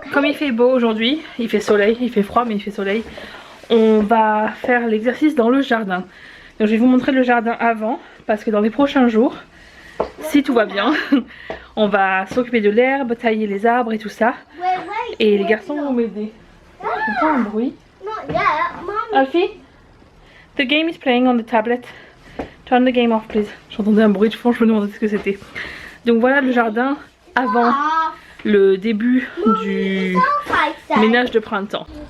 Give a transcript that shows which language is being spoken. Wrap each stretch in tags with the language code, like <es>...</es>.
<fr>Comme il fait beau aujourd'hui, il fait soleil, il fait froid mais il fait soleil, on va faire l'exercice dans le jardin. Donc je vais vous montrer le jardin avant parce que dans les prochains jours, si tout va bien, on va s'occuper de l'herbe, tailler les arbres et tout ça. Et les garçons vont m'aider. J'entends un bruit.</fr> <en>Not yet, Mom. Alfie, the game is playing on the tablet. Turn the game off, please.</en> <fr>J'entendais un bruit de fond, je me demandais ce que c'était. Donc voilà le jardin avant le début du ménage de printemps.</fr>